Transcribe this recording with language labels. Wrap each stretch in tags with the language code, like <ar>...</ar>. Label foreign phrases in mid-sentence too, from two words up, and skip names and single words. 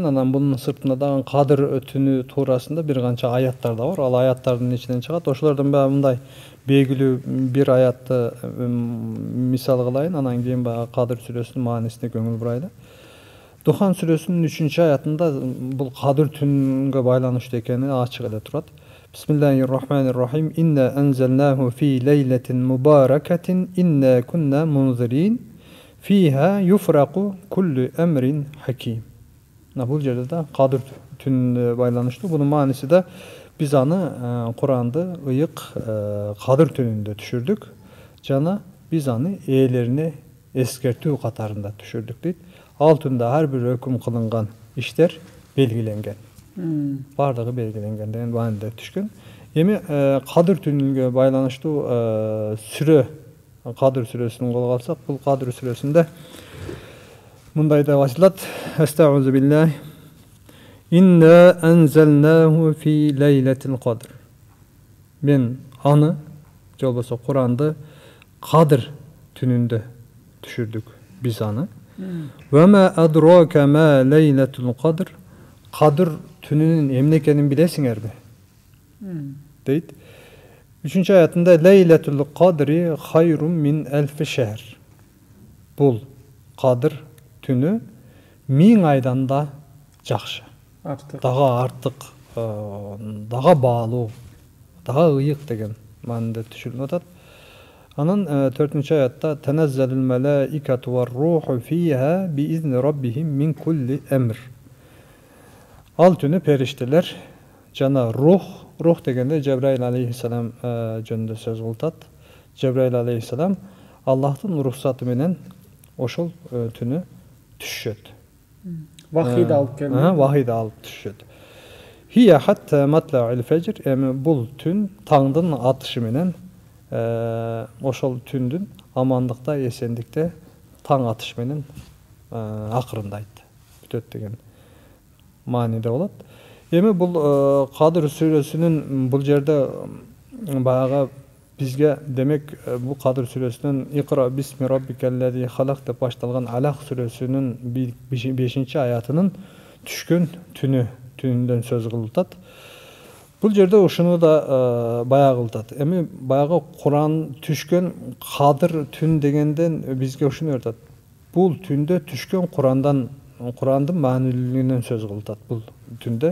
<ky>Анан бунун сыртында дагы Кадыр түнү туурасында бир канча аяттар да бар. Ал аяттардын ичинен чыгат. Ошолордон баягы мындай белгилүү бир аятты мисал кылайын, анан кийин баягы Кадыр сүрөсүнүн маанисине көңүл бурайлы. Духан сүрөсүнүн 3-аятында бул Кадыр түнгө байланыштуу экени ачык эле турат.</ky> <ar>بسم الله الرحمن الرحيم. إنا أنزلناه في ليلة مباركة إنا كنا منذرين فيها يفرق كل أمر حكيم.</ar> <ky>Bul жерде да Кадыр түнүнө байланыштуу. Бунун мааниси да биз аны Куранды ыйык Кадыр түнүндө түшүрдүк жана биз аны ээлерине эскертүү катарында түшүрдүк дейт. Ал түндө ар бир өкүм кылынган иштер белгиленген. Бардыгы белгиленген деген маанide түшкөн. Эми Кадыр түнүнгө байланыштуу сүрө, Кадыр сүрөсүн колго алсак, бул Кадыр сүрөсүндө мындай деп айтылат:</ky> <ar>أستعيذ بالله. إنا أنزلناه في ليلة القدر.</ar> <ky>Мен аны, же болбосо Куранды Кадыр түнүндө түшүрдүк биз аны.</ky> <ar>وما أدراك ما ليلة القدر.</ar> <ky>Кадыр түнүнүн эмне экенин билесиңерби? Дейт. 3-аятында</ky> <ar>ليلة القدر خير من ألف شهر.</ar> <ky>Бул Кадыр түнү 1000 айдан да жакшы. Дагы артык, дагы баалуу, дагы ыйык деген маанide түшүрүлүп атат. Анан 4-аятта</ky> <ar>تنزل الملائكة والروح فيها بإذن ربهم من كل أمر.</ar> <ky>Ал түнү периштелер жана рух дегенде Жабраил алейхиссалам жөнүндө сөз кылат. Жабраил алейхиссалам Аллахтын уруксаты менен ошол түнү түшөт. Вахийди алып келет. Вахийди алып түшөт.</ky> <ar>هي حتى مطلع الفجر.</ar> <ky>Эми бул түн таңдын атышы менен ошол түндүн амандыкта, эсендикте таң атышы менен акырындайт. Бүтөт деген мааниде болот. Эми бул Кадыр сүрөсүнүн бул жерде баягы бизге демек бул Кадыр сүрөсүнүн</ky> <ar>اقرأ باسم ربك الذي خلق</ar> <ky>деп башталган Алак сүрөсүнүн 5-аятынын түшкөн түнүндөн сөз кылып. Бул жерде ушуну да баягы кылат. Эми баягы Куран түшкөн Кадыр түн дегенден бизге ушуну айтат. Бул түндө түшкөн Курандын маанилүүлүгүнөн сөз кылат бул түндө.</ky>